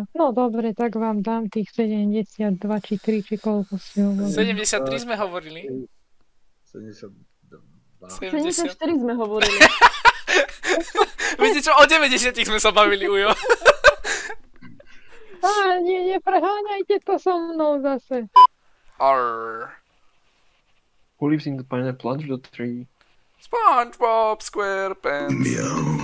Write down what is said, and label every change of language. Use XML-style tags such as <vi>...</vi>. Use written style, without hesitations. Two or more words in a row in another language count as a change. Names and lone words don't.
<sk>No dobre, tak vám dám tých 72 či 3, či koľko si hovorili. 73 sme hovorili. 72. 70. 74 sme hovorili. Viete čo, o 90 sme sa bavili, Ujo. Á, nepreháňajte to so mnou zase. Arr.</sk> <en>Who lives in the pineapple under the tree? SpongeBob SquarePants.</en>